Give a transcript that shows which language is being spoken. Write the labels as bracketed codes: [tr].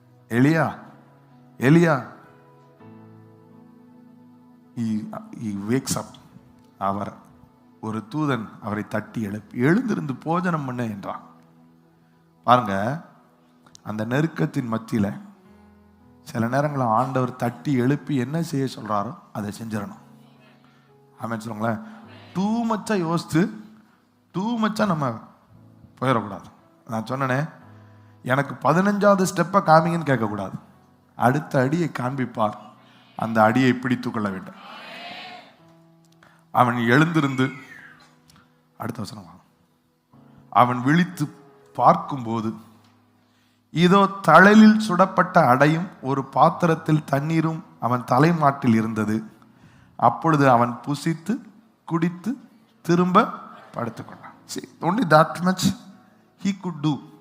[en] எலியா எலியா he wakes up. [ta] அவர் ஒரு தூதன் அவரை தட்டி எழுந்திருந்து போஜனம் பண்ண என்றான். பாருங்க, அந்த நெருக்கத்தின் மத்தியில சில நேரங்களில் ஆண்டவர் தட்டி எழுப்பி என்ன செய்ய சொல்றாரோ அதை செஞ்சிடணும். ஆமென் சொல்லுங்களேன். டூ மச்சா யோசித்து டூ மச்சா நம்ம போயிடக்கூடாது. நான் சொன்னேனே, எனக்கு 15வது ஸ்டெப்பை காமிங்கன்னு கேட்கக்கூடாது. அடுத்த அடியை காண்பிப்பார், அந்த அடியை பிடித்து கொள்ள வேண்டும். அவன் எழுந்திருந்து அடுத்த வசனம், அவன் விழித்து பார்க்கும்போது இதோ தழலில் சுடப்பட்ட அடையும் ஒரு பாத்திரத்தில் தண்ணீரும் அவன் தலைமாட்டில் இருந்தது. அப்பொழுது அவன் புசித்து குடித்து திரும்ப படுத்துக்கொண்டான். [en] only that much he could do.